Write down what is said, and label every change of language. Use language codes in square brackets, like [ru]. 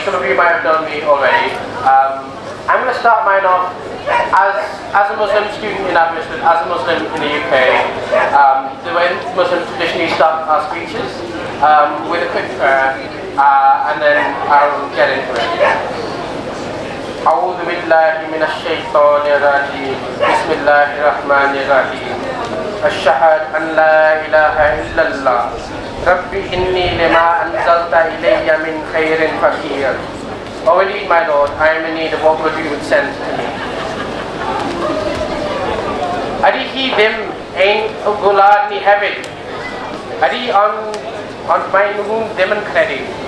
[en] Some of you might have known me already. I'm going to start mine off as a Muslim student in Aberystwyth, as a Muslim in the UK. The way Muslims traditionally start our speeches with a quick prayer, and then I'll get into it. [ar] أعوذ بالله من الشيطان الرجيم بسم الله الرحمن الرحيم أشهد أن لا إله إلا الله ربي إني لما أنزلت إلي من خير فقير. [en] Oh indeed, my Lord, I am in need of what good you would send to me. [cy] Ydy hi ddim ein gwlad ni hefyd? Ydy ond mae nhw ddim yn credu.